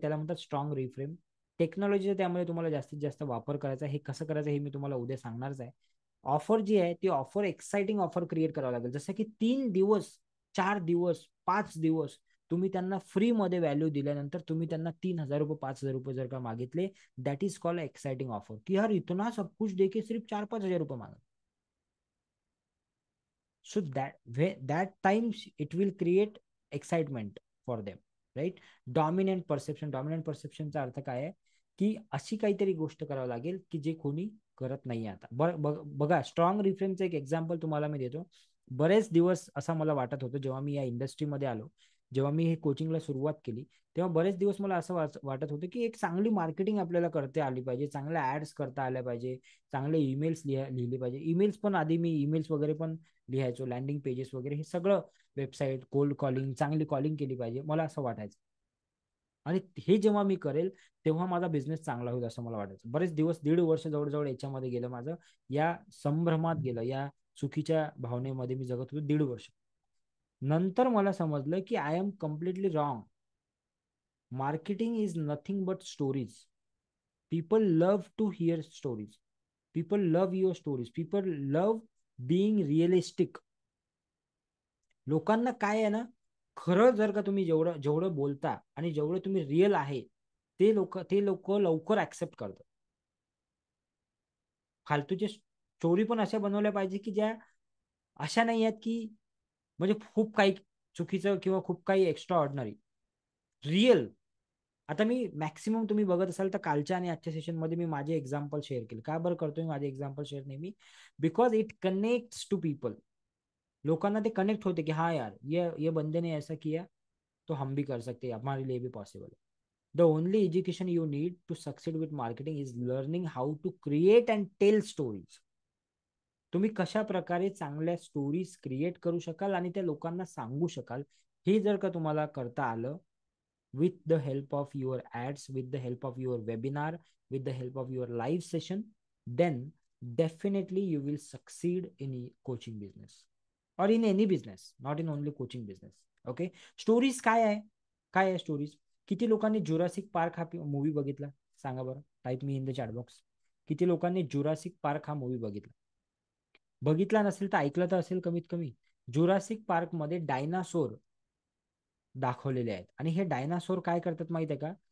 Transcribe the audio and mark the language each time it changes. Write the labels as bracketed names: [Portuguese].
[Marathi] त्याला म्हणतात strong reframe. टेक्नॉलॉजीचा त्यामुळे तुम्हाला जास्तीत जास्त वापर करायचा. हे कसं करायचं हे मी तुम्हाला उद्या सांगणारच आहे. ऑफर जी आहे ती ऑफर, एक्साइटिंग ऑफर क्रिएट करावं लागेल. जसं की 3 दिवस, 4 दिवस, 5 दिवस तुम्ही त्यांना फ्री मध्ये व्हॅल्यू दिल्यानंतर तुम्ही त्यांना 3,000 रुपये, 5,000 रुपये जर का मागितले, [English] That is called exciting offer. [Hindi] की यार इतना सब कुछ देके सिर्फ 4-5 हजार रुपये मांगा. [English] So that times it will create excitement for them, right? [Marathi] Dominant परसेप्शनचा अर्थ काय आहे? की अशी काहीतरी गोष्ट करावी लागेल की जे कोणी करत नाही आता. बघा, स्ट्रॉंग रिफ्रेमचं एक एक्झाम्पल तुम्हाला मी देतो. बरेच दिवस असं मला वाटत होतं, जेव्हा मी या इंडस्ट्रीमध्ये आलो, जेव्हा मी हे कोचिंगला सुरुवात केली, तेव्हा बरेच दिवस मला असं वाटत होतं की एक चांगली मार्केटिंग आपल्याला करता आली पाहिजे, चांगल्या ऍड्स करता आल्या पाहिजे, चांगले ईमेल्स लिहिले पाहिजे. ईमेल्स पण आधी मी ईमेल्स वगैरे पण लिहायचो, लँडिंग पेजेस वगैरे, हे सगळं वेबसाईट, कोल्ड कॉलिंग, चांगली कॉलिंग केली पाहिजे, मला असं वाटायचं. आणि हे जेव्हा मी करेल तेव्हा माझा बिझनेस चांगला होईल असं मला वाटायचं. बरेच दिवस, 1.5 वर्ष जवळजवळ याच्यामध्ये गेलं माझं, या संभ्रमात गेलं, या चुकीच्या भावनेमध्ये मी जगत होतो 1.5 वर्ष. नंतर मला समजलं की [English] I am completely wrong. Marketing is nothing but stories. People love to hear stories. People love your stories. People love being realistic. [Marathi] लोकांना काय आहे ना, खरं जर का तुम्ही जेवढं जेवढं बोलता आणि जेवढं तुम्ही रिअल आहे, ते लोक लवकर ऍक्सेप्ट करतात. फालतूचे स्टोरी पण अशा बनवल्या पाहिजे की ज्या अशा नाही आहेत की म्हणजे खूप काही चुकीचं किंवा खूप काही एक्स्ट्रा ऑर्डिनरी. रिअल. आता मी मॅक्सिमम तुम्ही बघत असाल तर कालच्या आणि आजच्या सेशनमध्ये मी माझे एक्झाम्पल शेअर केले. का बरं करतोय माझे एक्झाम्पल शेअर नेहमी? [English] Because it connects to people. [Marathi] लोकांना ते कनेक्ट होते की [Hindi] हाँ यार, ये बंदे ने ऐसा किया तो हम भी कर सकते हैं, हमारे लिए भी पॉसिबल है. [English] The only education you need to succeed with marketing is learning how to create and tell stories. [Marathi] तुम्ही कशा प्रकारे चांगल्या स्टोरीज क्रिएट करू शकाल आणि त्या लोकांना सांगू शकाल, हे जर का तुम्हाला करता आलं, [English] with the help of your ads, with the help of your webinar, with the help of your live session, then definitely you will succeed in coaching business or in any business, not in only coaching business. [Marathi] Okay. Stories काय आहे? काय आहे stories? किती लोकांनी Jurassic park हा movie बघितला? सांगा बरं. [English] Type me in the chat box. [Marathi] किती लोकांनी जुरासिक पार्क हा मूवी बघितला? बघितला नसेल तर ऐकलं तर असेल कमीत कमी. जुरासिक पार्क मध्ये डायनासोर दाखवलेले आहेत, आणि हे डायनासोर काय करतात माहित आहे का?